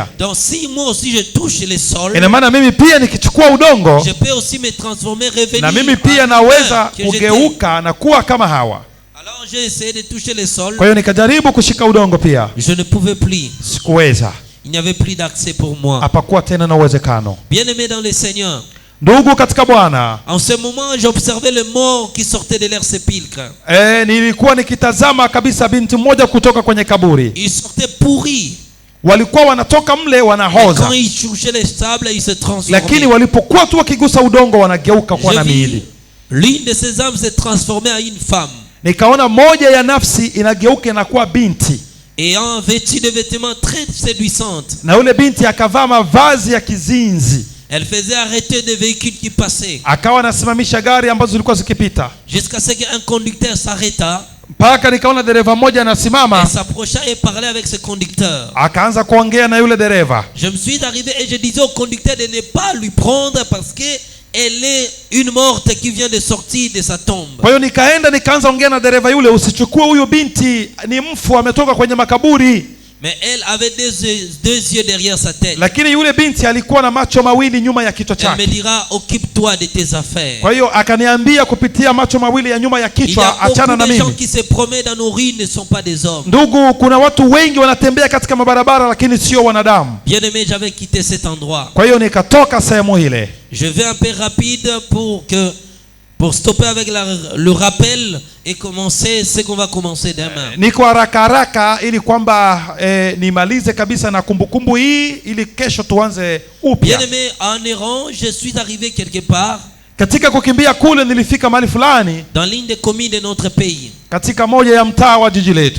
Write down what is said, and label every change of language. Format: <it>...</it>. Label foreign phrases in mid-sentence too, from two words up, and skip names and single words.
<fr>donc si moi aussi je touche les sols,</fr> <sw>ina maana mimi pia nikichukua udongo,</sw> <fr>je peux aussi me transformer, revenir</fr> <sw>na mimi</sw> <fr>à</fr> <sw>pia</sw> <fr>l'heure</fr> <sw>naweza</sw> <fr>que j'étais.</fr> <sw>kugeuka na kuwa kama hawa.</sw> <fr>Alors j'ai essayé de toucher les sols.</fr> <sw>Kwa hiyo nikajaribu kushika udongo pia,</sw> <fr>Je ne pouvais plus.</fr> <sw>sikuweza.</sw> <fr>Il n'y avait plus d'accès pour moi.</fr> <sw>Hapakuwa tena na uwezekano.</sw> <fr>Bien-aimé dans le Seigneur,</fr> <sw>Ndugu katika Bwana,</sw> <fr>en ce moment, j'observais le mort qui sortait de leur sépulcre.</fr> <sw>nilikuwa nikitazama kabisa binti mmoja kutoka kwenye kaburi.</sw> <fr>Ils sortaient pourris.</fr> <sw>Walikuwa wanatoka mle</sw> <fr>Et</fr> <sw>wanahoza,</sw> <fr>quand ils touchaient les sables, ils se</fr> <sw>lakini</sw> <fr>transformaient.</fr> <sw>walipokuwa tu wakigusa udongo wanageuka kuwa na</sw> <fr>Je</fr> <sw>miili.</sw> <fr>vis l'une de ces âmes se transformer en une femme,</fr> <sw>Nikaona moja ya nafsi inageuka inakuwa binti,</sw> <fr>ayant vêtu de vêtements très séduisantes.</fr> <sw>na yule binti akavaa mavazi ya kizinzi,</sw> <fr>Elle faisait arrêter des véhicules qui passaient,</fr> <sw>akawa anasimamisha gari ambazo zilikuwa zikipita,</sw> <fr>jusqu'à ce qu'un conducteur s'arrêta</fr> <sw>mpaka nikaona dereva mmoja</sw> <fr>et</fr> <sw>anasimama,</sw> <fr>s'approcha et parlait avec ce conducteur.</fr> <sw>akaanza kuongea na yule dereva.</sw> <fr>Je me suis arrivé et je disais au conducteur de ne pas lui prendre parce que elle est une morte qui vient de sortir de sa tombe.</fr> <sw>Kwa hiyo nikaanza ongea na dereva yule, usichukue huyu binti, ni mfu ametoka kwenye makaburi.</sw> <fr>Mais elle avait deux yeux derrière sa tête.</fr> <sw>Lakini yule binti alikuwa na macho mawili nyuma ya kichwa</sw> <fr>Elle me</fr> <sw>chake.</sw> <fr>dira, occupe-toi de tes affaires.</fr> <sw>Kwa hiyo akaniambia kupitia macho mawili ya nyuma ya</sw> <fr>Il y a</fr> <sw>kichwa, achana na</sw> <fr>beaucoup de gens</fr> <sw>mimi.</sw> <fr>qui se promènent dans nos rues ne sont pas des hommes.</fr> <sw>Ndugu, kuna watu wengi wanatembea katika mabarabara lakini sio wanadamu.</sw> <fr>Bien-aimé, j'avais quitté cet endroit.</fr> <sw>Kwa hiyo nikatoka sehemu ile.</sw> <fr>Je vais un peu rapide pour stopper avec le rappel et commencer ce qu'on va commencer demain.</fr> <sw>Niko haraka ili kwamba nimalize kabisa na kumbukumbu hii ili kesho tuanze upya.</sw> <fr>Bien-aimé, en errant, je suis arrivé quelque part</fr> <sw>Katika kukimbia kule nilifika mahali fulani</sw> <fr>dans l'une des communes de notre pays.</fr> <sw>katika moja ya mtaa wa jiji letu.</sw>